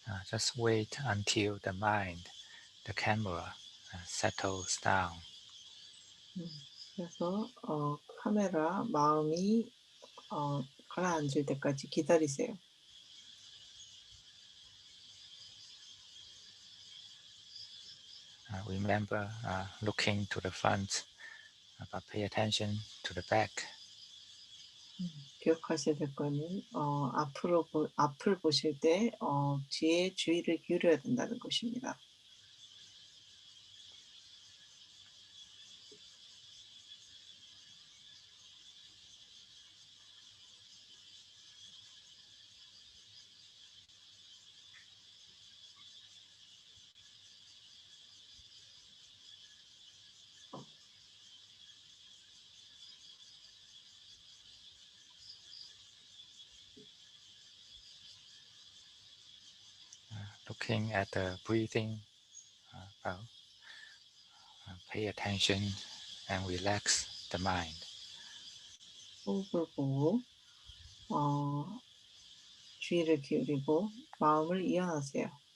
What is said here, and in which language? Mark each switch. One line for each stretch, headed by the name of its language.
English: Just wait until the mind, the camera, settles down.
Korean: 그래서 카메라 마음이 가라앉을 때까지 기다리세요.
English: Remember looking to the front, but pay attention to the back.
Korean: 기억하셔야 될 거는 앞을 보실 때 뒤에 주의를 기울여야 된다는 것입니다.
English: Looking at the breathing, well, pay attention and relax the mind.
Korean: 호흡을 보고 주의를 기울이고 마음을 이완하세요.